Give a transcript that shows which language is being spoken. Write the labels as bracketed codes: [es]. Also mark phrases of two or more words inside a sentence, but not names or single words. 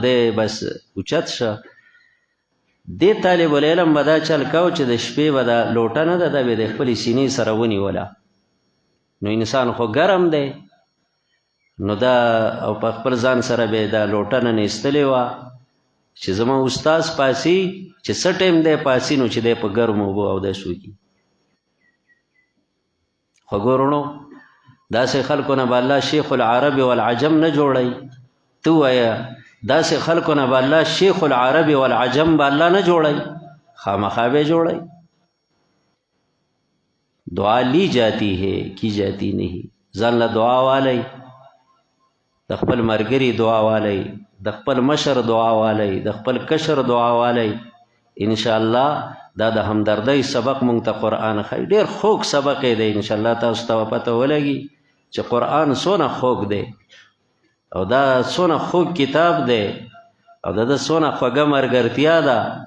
[ps] دی بس اوچت شه دې طالب العلم به دا چل کو چې د شپې به دا لوټه نه ده دا به د خپلې سینې سره ونیوله نو انسان خو ګرم دی نو دا او په خپل ځان سره به دا لوټه نه نیستلې وه چې زما استاز پاسي چې څه ټایم دی پاسي نو چې دی په ګرمو اوبو اودس وکړي خو ګورنو داسې خلکو نه به الله [ar] شیخ العرب والعجم [ps] نه جوړی تو وایه داسې خلکو نه به الله [ar] شیخ العرب والعجم [ps] به الله نه جوړی خامخا به جوړی [ur] دعا لی جاتی ہے کی جاتی نہیں [ps] ځان له دعا والی د خپل ملګري دعا والی د خپل مشر دعا والی د خپل کشر دعا والی انشاءالله دا د همدردۍ سبق مونږ ته قرآن ښایي ډېر خوږ سبق یې دی انشاءالله تاسو ته پته ولګي چې قرآن څونه خوږ دی او دا څونه خوږ کتاب دی او د ده څونه خوږه ملګرتیا ده